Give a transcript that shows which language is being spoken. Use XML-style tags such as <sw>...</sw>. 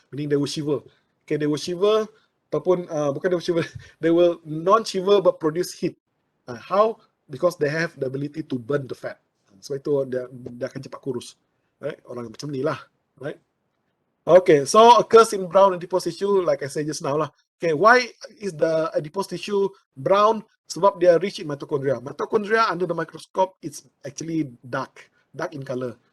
<en>Meaning they will shiver, okay, they will shiver,</en> <ms>ataupun bukan</ms> <en>they will shiver, they will non-shiver but produce heat. How? Because they have the ability to burn the fat.</en> <ms>So itu dia akan cepat kurus, right? Orang macam ni lah, right?</ms> <en>Okay, so occurs in brown adipose tissue, like I said just now lah. Okay, why is the adipose tissue brown?</en> <ms>Sebab dia</ms> <en>rich in mitochondria. Mitochondria under the microscope, it's actually dark in color.</en>